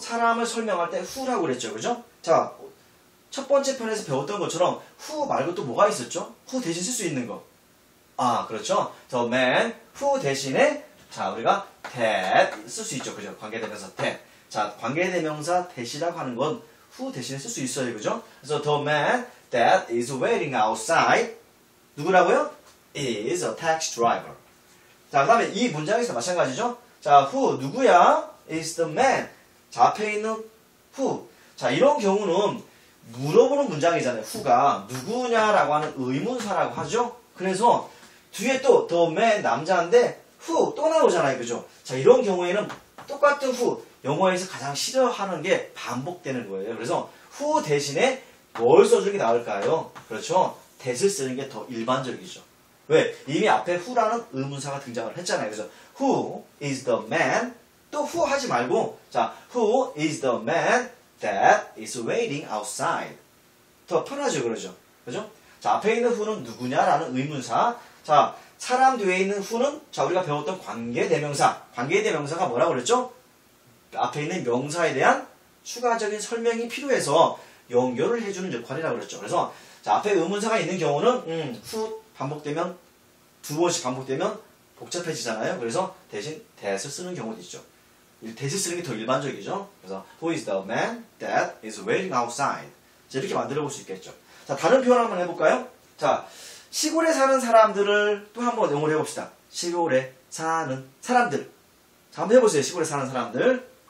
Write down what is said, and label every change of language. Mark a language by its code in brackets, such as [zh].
[ko] 사람을 설명할 때 who라고 그랬죠. 그죠? 자, 첫 번째 편에서 배웠던 것처럼 who 말고 또 뭐가 있었죠? who 대신 쓸 수 있는 거. 그렇죠. the man, who 대신에 자, 우리가 that 쓸 수 있죠. 그죠? 관계대명사 that. 자, 관계대명사 that이라고 하는 건 who 대신에 쓸 수 있어요. 그죠? [en] 그래서 the man that is waiting outside 누구라고요? is a taxi driver. [ko] 자, 그 다음에 이 문장에서 마찬가지죠. 자, who 누구야? is the man. 자, 앞에 있는 who. 자, 이런 경우는 물어보는 문장이잖아요. who가 누구냐라고 하는 의문사라고 하죠. 그래서 뒤에 또 the man 남자인데 who 또 나오잖아요. 그죠? 자, 이런 경우에는 똑같은 who 영어에서 가장 싫어하는 게 반복되는 거예요. 그래서 who 대신에 뭘 써주는 게 나을까요? 그렇죠? that을 쓰는 게 더 일반적이죠. 왜? 이미 앞에 who라는 의문사가 등장을 했잖아요. [en] 그래서 who is the man 또 who 하지 말고 자, who is the man that is waiting outside. [ko] 더 편하죠. 그러죠? 그죠? 자, 앞에 있는 who는 누구냐라는 의문사. 자, 사람 뒤에 있는 who는 자, 우리가 배웠던 관계대명사. 관계대명사가 뭐라고 그랬죠? 앞에 있는 명사에 대한 추가적인 설명이 필요해서 연결을 해주는 역할이라고 그랬죠. 그래서 자, 앞에 의문사가 있는 경우는 who 반복되면 두 번씩 반복되면 복잡해지잖아요. 그래서 대신 that을 쓰는 경우도 있죠. that을 쓰는 게 더 일반적이죠. [en] 그래서 who is the man that is waiting outside. [ko] 자, 이렇게 만들어 볼 수 있겠죠. 자, 다른 표현 한번 해볼까요? 자, 시골에 사는 사람들을 또 한번 영어로 해봅시다. 시골에 사는 사람들. 자, 한번 해보세요. 시골에 사는 사람들.